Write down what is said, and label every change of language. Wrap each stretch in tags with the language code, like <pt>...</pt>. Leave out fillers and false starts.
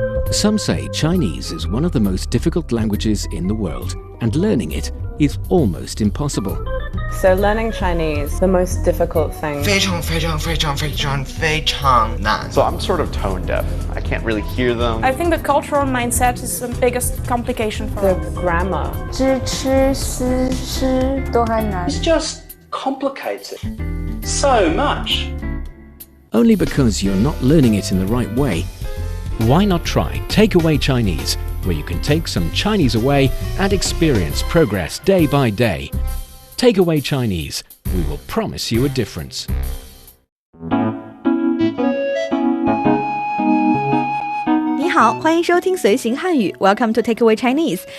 <en>Some say Chinese is one of the most difficult languages in the world, and learning it is almost impossible. So learning Chinese, the most difficult thing.</en> <zh>非常非常非常非常非常难.</zh> <en>So I'm sort of tone deaf. I can't really hear them. I think the cultural mindset is the biggest complication for The us. grammar.</en> <zh>知吃思诗都还难</zh> <en>It's just complicated so much. Only because you're not learning it in the right way. Why not try Takeaway Chinese, where you can take some Chinese away and experience progress day by day. Takeaway Chinese, we will promise you a difference.</en> <zh>你好，欢迎收听随行汉语</zh> <en>Welcome to Takeaway Chinese.</en>